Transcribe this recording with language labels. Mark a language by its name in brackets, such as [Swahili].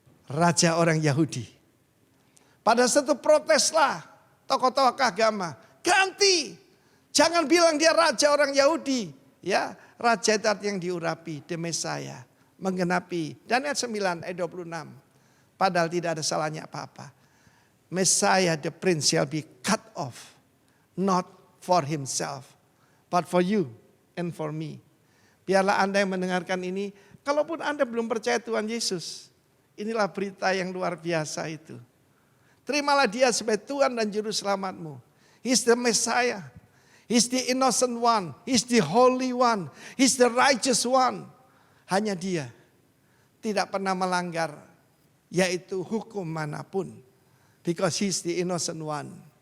[Indonesian] Raja orang Yahudi. Pada satu proteslah tokoh-tokoh agama. Ganti. Jangan bilang dia raja orang Yahudi. Ya, raja itu artinya yang diurapi, the Messiah, menggenapi. Daniel 9 ayat 26. Padahal tidak ada salahnya apa-apa. [English] Messiah the prince shall be cut off, not for himself, but for you and for me. [Indonesian] Biarlah Anda yang mendengarkan ini, kalaupun Anda belum percaya Tuhan Yesus, inilah berita yang luar biasa itu. Terimalah dia sebagai Tuhan dan Juru Selamatmu. [English] He's the Messiah. He's the innocent one. He's the holy one. He's the righteous one. [Indonesian] Hanya dia tidak pernah melanggar, yaitu hukum manapun. [English] Because he's the innocent one.